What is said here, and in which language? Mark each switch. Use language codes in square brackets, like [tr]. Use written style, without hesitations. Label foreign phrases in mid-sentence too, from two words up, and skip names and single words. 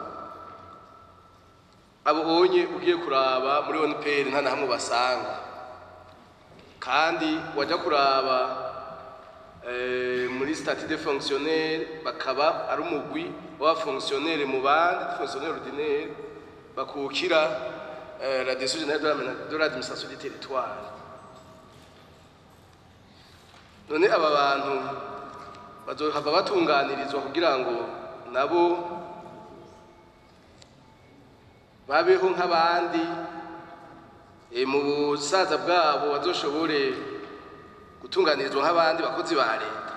[rn] Abo onye ugiye kuraba muri ONPR nta nahamwe basanga, kandi waja kuraba muri [fr] statut de fonctionnaire [rn] bakaba ari umugwi wa fonctionnaire mu bandi [fr] fonctionnaire ordinaire [rn] bakukira [fr] la direction générale de l'administration du territoire. [rn] None aba bantu bazohava batunganirizwa kugira ngo nabo babeho nk'abandi mu busaza bwabo, bazoshobore gutunganirizwa nk'abandi bakozi ba leta.